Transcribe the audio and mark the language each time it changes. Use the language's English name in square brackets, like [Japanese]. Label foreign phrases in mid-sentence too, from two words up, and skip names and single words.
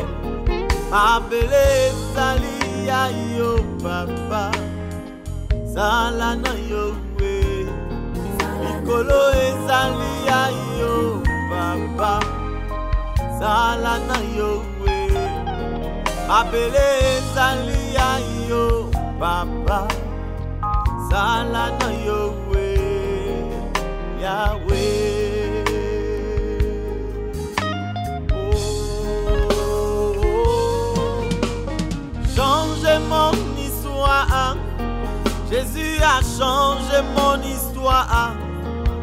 [Lingala] Abele salia yo papa, salana yo we, Nikolo salia yo papa, salana yo we. Abele salia yo papa, salana yo we, Yahweh. [French] Oh, changez mon histoire, Jésus a changé mon histoire.